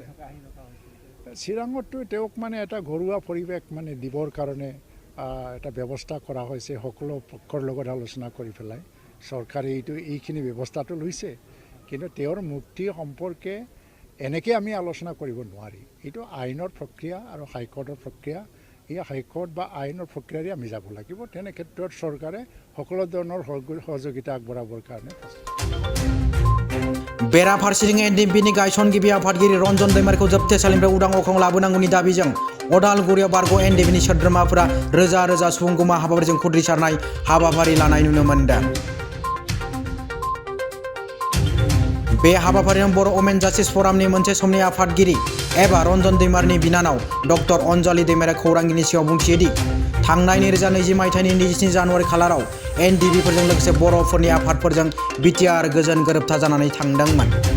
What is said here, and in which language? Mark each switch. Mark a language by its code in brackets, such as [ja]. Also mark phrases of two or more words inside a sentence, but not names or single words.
[as] চিৰাঙতো তেওঁক এটা ঘৰুৱা পৰিৱেশ দিবৰ কাৰণে এটা ব্যৱস্থা কৰা হৈছে সকলো পক্ষৰ লগত আলোচনা কৰি পেলাই চৰকাৰে এইখিনি ব্যৱস্থাটো লৈছে কিন্তু তেওঁৰ মুক্তি সম্পৰ্কে এনেকৈ আমি আলোচনা কৰিব নোৱাৰি এইটো আইনৰ প্ৰক্ৰিয়া আৰু হাইকোৰ্টৰ প্ৰক্ৰিয়া এই হাইকোৰ্ট বা আইনৰ প্ৰক্ৰিয়াৰে আমি যাব লাগিব তেনে ক্ষেত্ৰত চৰকাৰে সকলো ধৰণৰ সহযোগিতা আগবঢ়াবৰ কাৰণে [brx] बेराफारसेथिं एनडीएफबीनि गायसनगिरि आफादगिरि रन्जन दैमारिखौ जोबथेसालिनिफ्राय उदां अख्राङाव लाबोनांगौनि दाबिजों अदालगुरियाव बारग' एनडीएफबीनि सोद्रोमाफोरा रोजा रोजा सुबुंगमा हाबाफारिजों खुद्रिसारनाय हाबाफारि लानाय नुनो मोनदों। बे हाबाफारियाव बर' वमेन जास्टिस फरामनि मोनसे समनि आफादगिरि एबा रन्जन दैमारिनि बिनानाव डक्टर अनजालि दैमारिया खौरांगिरिनि सिगाङाव बुंथियोदि थांनाय 2020 मायथाइनि 27 जानुवारि खालाराव एनडीएफबीफोरजों लोगोसे बर'फोरनि आफादफोरजों बिटिआर गोजोन गोरोबथा जानानै थांदोंमोन।